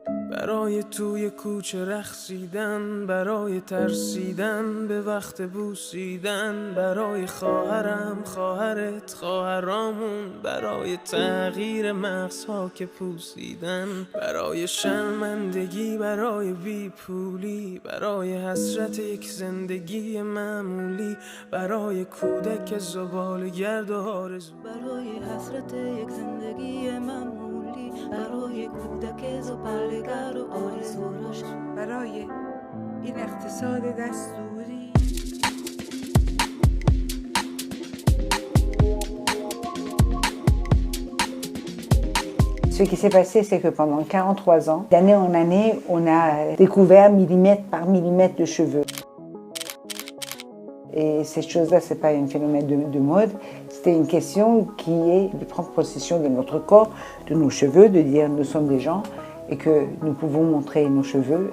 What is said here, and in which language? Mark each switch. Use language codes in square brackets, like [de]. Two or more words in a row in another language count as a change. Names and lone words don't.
[fa] برای توی کوچه رقصیدن، برای ترسیدن به وقت بوسیدن، برای خواهرم، خواهرت، خواهرامون، برای تغییر مغزها که پوسیدن، برای شرمندگی، برای بیپولی، برای حسرت یک زندگی معمولی، برای کودک زباله‌گرد و آرزو، برای حسرت یک زندگی معمولی، برای کودک زباله‌گرد و آرزوهاش، برای این اقتصاد دستوری. [fr] Ce qui s'est passé, c'est que pendant 43 ans, d'année en année, on a découvert millimètre par millimètre de cheveux. Et cette chose-là, ce n'est pas un phénomène de mode, c'était une question qui est de prendre possession de notre corps, de nos cheveux, de dire nous sommes des gens et que nous pouvons montrer nos cheveux.